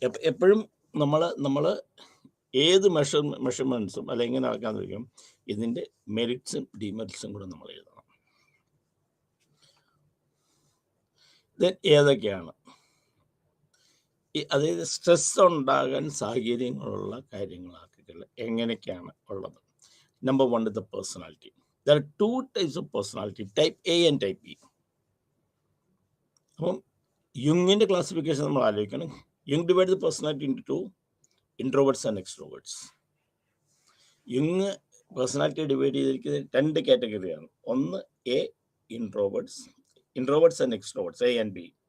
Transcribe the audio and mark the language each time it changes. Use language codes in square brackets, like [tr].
[ml] എപ്പോഴും നമ്മൾ ഏത് മെഷർമെൻറ്റ്സും അല്ല എങ്ങനെ അളക്കാന്ന് വയ്ക്കും, ഇതിൻ്റെ മെറിറ്റ്സും ഡിമെറിറ്റ്സും കൂടെ നമ്മൾ എഴുതണം. ദെൻ ഏതൊക്കെയാണ് അതായത് സ്ട്രെസ് ഉണ്ടാകാൻ സാഹചര്യങ്ങളുള്ള കാര്യങ്ങളാക്കിയിട്ടുള്ള എങ്ങനെയൊക്കെയാണ് ഉള്ളത്. [en] Number 1 the personality. There are 2 types of personality, type A and type B. [ml] അപ്പം യുങ്ങിൻ്റെ ക്ലാസിഫിക്കേഷൻ നമ്മൾ ആലോചിക്കണം. [en] യുങ് divide the personality into 2, introverts and extroverts. [ml] യുങ് personality divide ചെയ്തിരിക്കുന്നത് 2 കാറ്റഗറിയാണ്. [en] ഒന്ന് A, introverts and extroverts, A and B.